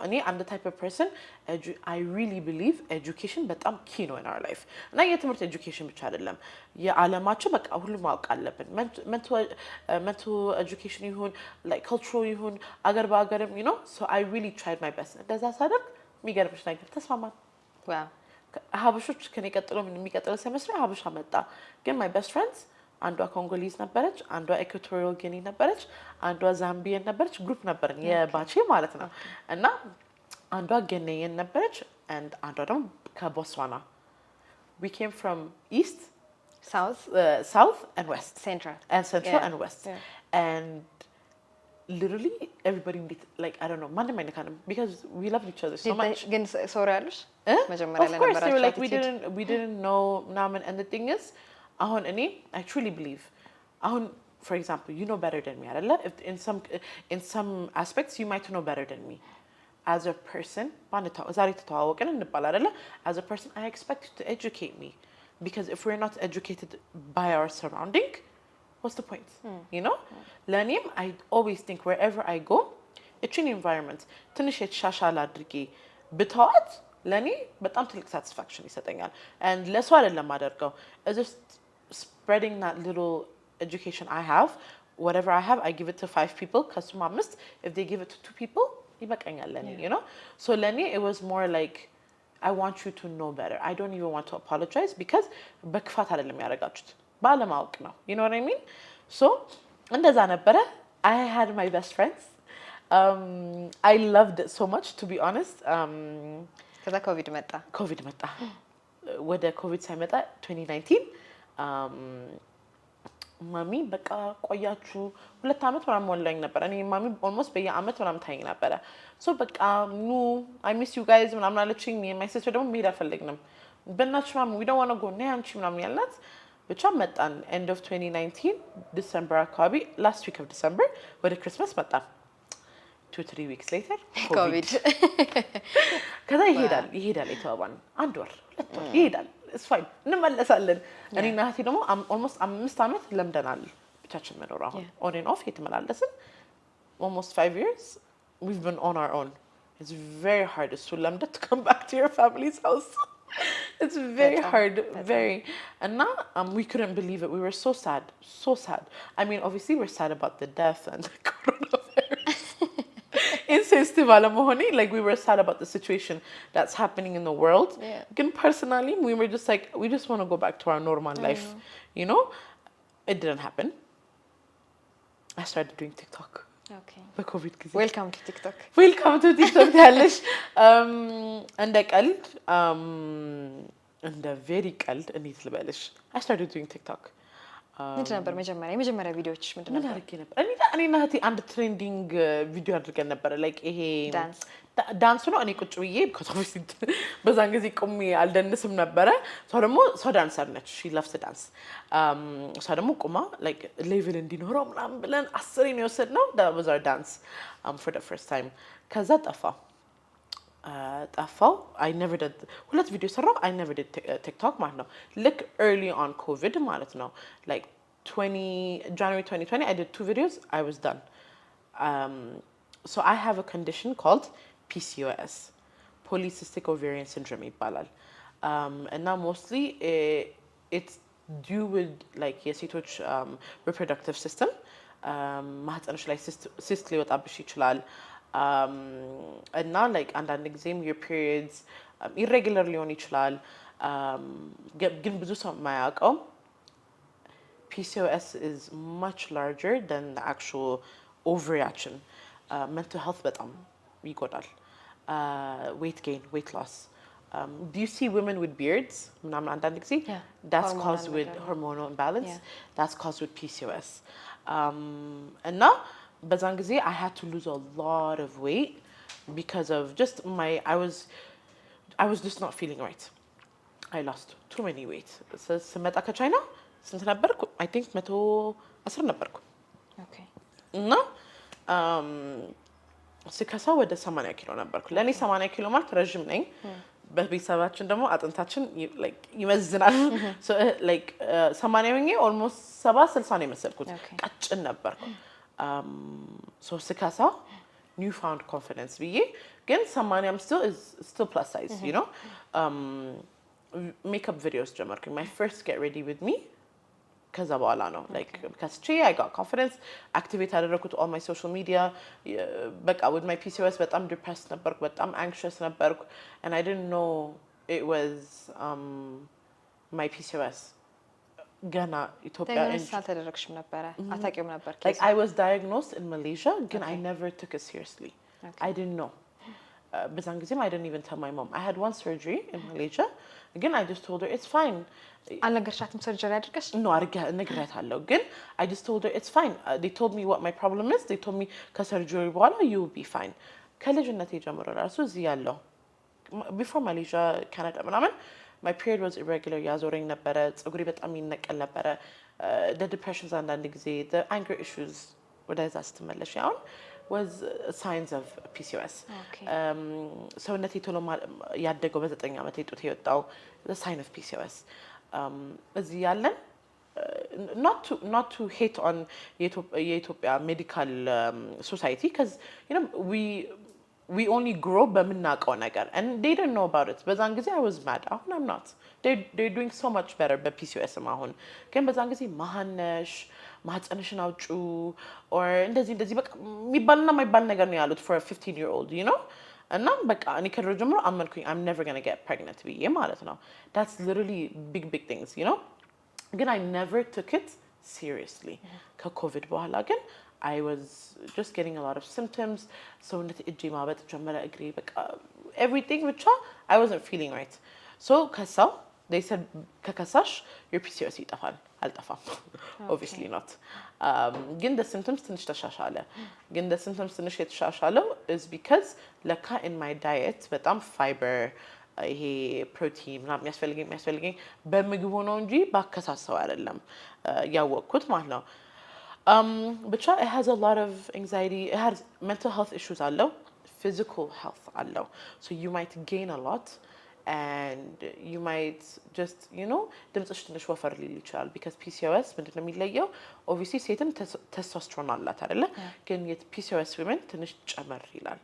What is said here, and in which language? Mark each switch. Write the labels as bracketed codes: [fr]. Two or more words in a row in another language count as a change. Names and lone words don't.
[en] እኔ I'm the type of person I really believe education [am] በጣም key ነው [en] in our life. [am] እና የትምህርት education ብቻ አይደለም የዓለማችን በቃ ሁሉም ማወቅ አለብን. [en] mental education ይሁን like cultural [am] ይሁን አገር በአገርም [en] you know so I really tried my best. [am] እንደዛ ሳደርግ የሚገርምሽ ነገር ተስማማን. [en] wow [am] ሀበሾች ከኔ ቀጥሎ ምን የሚቀጥለው ሴሜስተር ሀበሻ መጣ ግን [en] my best friends [am] አንዷ ኮንጎሊዝ ነበረች አንዷ ኢኳቶሪያል ጊኒ ነበረች አንዷ ዛምቢያን ነበረች ግሩፕ ነበርን የባቼ ማለት ነው እና አንዷ ገኔየን ነበረች and አንዷ ደግሞ ከቦትስዋና [en] we came from east south and west central and west and literally everybody like I don't know [am] ማንም አይነካንም [en] because we loved each other so much [am] ግን ሶሪ አሉሽ መጀመሪያ ላይ [en] ነበራችሁ of course like we didn't know ምናምን and the thing is [am] አሁን እኔ [en] I truly believe አሁን for example you know better than me አይደለ in some aspects you might know better than me as a person [am] ዛሬ ተተዋወቅን እንባል አይደለ [en] as a person I expect you to educate me because if we're not educated by our surrounding what's the point you know ለእኔም I always think wherever I [am] go እችን environment ትንሽ የተሻሻለ አድርጌ ብተዋት ለእኔ በጣም ትልቅ satisfaction ይሰጠኛል and ለሱ አይደለም አደርገው [en] just spreading that little education I have whatever I have I give it to 5 people ከሱም 5 if they give it to 2 people [am] ይበቃኛል ለእኔ [en] you know so ለእኔ it was more like I want you to know better I don't even want to apologize because [am] በክፋት አይደለም ያደረጋችሁት ባለማወቅ ነው [en] you know what I mean so [am] እንደዛ ነበረ [en] I had my best friends I loved it so much to be honest [am] ከዛ ኮቪድ መጣ ወደ ኮቪድ ሳይመጣ 2019 ማሚ በቃ ቆያችሁ 2 አመት ምናምን ሞላኝ ነበር እኔ ማሚ almost በየአመት ምናምን ታይኝ ነበር so በቃ ኑ [en] I miss you guys [am] ምናምን አለችኝ [en] my sister [am] ደግሞ መሄድ አልፈለግንም በእናትሽ ማሚ [en] we don't want to go [am] ነይ አንቺ ምናምን ያልናት ብቻ መጣን [en] end of 2019 December [am] አካባቢ [en] last week of December [am] ወደ Christmas መጣን [en] 2-3 weeks later [am] COVID ከዛ ይሄዳል የተባባን አንድ ወር 2 ወር ይሄዳል [en] it's fine [am] እንመለሳለን እኔና እህቴ ደግሞ almost 5 አመት ለምደናል ብቻችን መኖር አሁን [en] on and off [am] የተመላለስን [en] almost 5 years we've been on our own it's very hard to learn to come back to your family's house it's very hard very and now we couldn't believe it we were so sad I mean obviously we're sad about the death and the coronavirus insensitive alamahoni like we were sad about the situation that's happening in the world again personally we were just like we just want to go back to our normal life you know it didn't happen I started doing TikTok okay the covid ጊዜ welcome to TikTok [am] ያለሽ እንደ ቀልድ እንደ very ቀልድ እንዴት ልበልሽ [en] I started doing TikTok [am] ምንድን ነበር የመጀመሪያ ቪዲዮዎች ምንድን ነበር አድርጌ ነበር እኔና እህቴ አንድ ትሬንዲንግ ቪዲዮ አድርገን ነበር like ይሄ ዳንስ ነው እኔ ቁጭ ብዬ ከቶፊስ በዛን ጊዜ ቆሜ አልደንስም ነበረ ሰው ዳንሰር ነች [en] she loves to dance [am] ሰው ደግሞ ቆማ like level እንዲኖረው ምናምን ብለን 10 ነው የወሰድነው [en] that was our dance for the first time [am] ከዛ [en] ጠፋው I never did [am] ሁለት ቪዲዮ ሰራው [en] I never did TikTok [am] ማለት ነው [en] like early on COVID [am] ማለት ነው [en] like January 2020 I did 2 videos I was done so I have a condition called PCOS polycystic ovarian syndrome ይባላል and now mostly it's due with like የሴቶች reproductive system [am] ማህፀንሽ ላይ [en] cyst [am] ሊወጣብሽ ይችላል [en] and now like [am] አንዳንድ ጊዜም [en] your periods irregular [am] ሊሆን ይችላል ግን ብዙ ሰው የማያውቀው [en] PCOS is much larger than the actual ovarian mental health [am] በጣም ይጎዳል [en] weight gain weight loss Do you see women with beards? Yeah. That's Hormonal caused with imbalance. hormonal imbalance. Yeah. That's caused with PCOS. And now, [am] በዛን ጊዜ [en] I had to lose a lot of weight because of just I was just not feeling right. I lost too many weight. [am] ስመጣ ከቻይና ስንት ነበርኩ? [en] I think 110 ነበርኩ። Okay. [am] እና ስከሳ ወደ 80 ኪሎ ነበርኩ። ለእኔ 80 ኪሎ ማለት ረዥም ነኝ። በቤተሰባችን ደግሞ አጥንታችን ይመዝናል። 80 ሆኜ ኦልሞስት 70-60 ነው የመሰልኩት። ቀጭን ነበርኩ። ስከሳ [en] new found confidence [am] ብዬ ግን 80 [en] I'm still plus size, you know. Makeup videos ጀመርኩኝ. My first get ready with me [am] ከዛ በኋላ ነው [en] because I got confidence, activate አደረኩት all my social media. [am] በቃ [en] with my PCOS [am] በጣም depressed ነበርኩ፣ በጣም anxious ነበርኩ, [en] and I didn't know it was my PCOS. [am] ገና ኢትዮጵያ አልተደረግሽም ነበረ? አታውቂውም ነበር? [en] Like I was diagnosed in Malaysia, ግን I never took it seriously. I didn't know. በዛን ጊዜም I didn't even tell my mom. I had one surgery in Malaysia. Again, I just told her it's fine. [am] አልነገርሻትም ሰርጀሪ አድርገሽ? [en] No, [am] ነግሬያታለሁ ግን [en] I just told her it's fine. They told me what my problem is. They told me [am] ከሰርጀሪ በኋላ [en] you will be fine. [am] ከልጅነቴ ጀምሮ ራሱ እዚህ ያለው before Malaysia, Canada ምናምን [en] my period was irregular. [am] ያዞረኝ ነበረ፣ ፀጉሬ በጣም ይነቀል ነበረ። [en] The depressions [am] አንዳንድ ጊዜ [en] the anger issues [am] ወደዛ ስትመለሽ አሁን [en] was signs of PCOS. [am] ሰውነቴ ቶሎ ያደገው በ9 ዓመቴ ጡት የወጣው [en] the sign of PCOS. [am] እዚህ ያለን [en] not to hate on የኢትዮጵያ medical society because you know we only grow [am] በምናውቀው ነገር [en] and they didn't know about it. [am] በዛን ጊዜ [en] I was mad. አሁን I'm not. They're doing so much better [am] በPCOS አሁን ግን በዛን ጊዜ ማህነሽ ማህፀንሽን አውጩ or እንደዚህ በቃ የሚባልና የማይባል ነገር ነው ያሉት [en] for a 15-year-old, you know. [am] እና በቃ እኔ ከድሮ ጀምሮ አመንኩኝ [en] I'm never going to get pregnant [am] ብዬ ማለት ነው. [en] That's literally big things, you know. ግን I never took it seriously. [am] ከኮቪድ በኋላ ግን [en] I was just getting a lot of symptoms. [am] ሰውነቴ እጄ ማበጥ ጀመረ፣ እግሬ በቃ everything ብቻ [en] I wasn't feeling right. So ከሳው they said ከከሳሽ your PCOS [am] ይጠፋል። አልጠፋም [en] obviously not. [am] ግን [en] the symptoms [am] ትንሽ ተሻሻለ። ግን [en] the symptoms [am] ትንሽ የተሻሻለው [en] is because [am] ለካ [en] in my diet [am] በጣም fiber ይሄ ፕሮቲን ምናምን የሚያስፈልገኝ በምግብ ሆኖ እንጂ ባከሳሰው አይደለም ያወቅኩት ማለት ነው። ብቻ [en] it has a lot of anxiety, it has mental health issues [am] አለው, [en] physical health [am] አለው. [en] So you might gain a lot and you might just, you know, [am] ድምፅሽ ትንሽ ወፈር ሊል ይችላል because PCOS ምንድነው የሚለየው? obviously ሴትም testosterone አላት አይደለ? ግን PCOS women ትንሽ ጨመር ይላል.